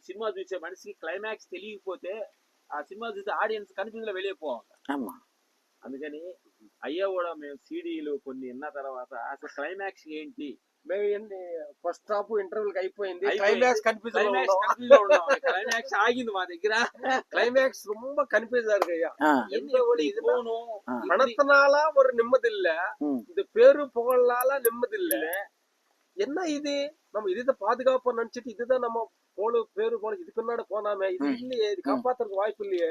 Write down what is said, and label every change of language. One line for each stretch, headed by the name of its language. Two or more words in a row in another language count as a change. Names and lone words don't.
Telugu: సినిమా చూసే మనిషికి క్లైమాక్స్ తెలియకపోతే ఆ సినిమా చూసే ఆడియన్స్ కన్ఫ్యూజ్లో వెళ్ళిపోవాలి. అందుకని అయ్యా కూడా మేము సీడీలు కొన్ని విన్న తర్వాత అసలు క్లైమాక్స్ ఏంటి, మేము
English: first half
Telugu: ఇంటర్వ్యూకి అయిపోయింది, క్లైమాక్స్ క్లైమాక్స్ ఆగింది మా దగ్గర.
Tamil: கிளைமேக்ஸ் ரொம்ப கன்ஃபியூஸா இருக்கு ஐயா. எந்த ஒரு இது போகணும், பணத்தினால ஒரு நிம்மதி இல்ல, இந்த பேரு புகழால நிம்மதி இல்ல. என்ன இது, நம்ம இதுதான் பாதுகாப்பா நினைச்சிட்டு இதுதான் நம்ம போல பேரு போல இதுக்கு முன்னாடி போனாமே, இது இல்லையே, இது காப்பாத்துறதுக்கு வாய்ப்பு இல்லையே.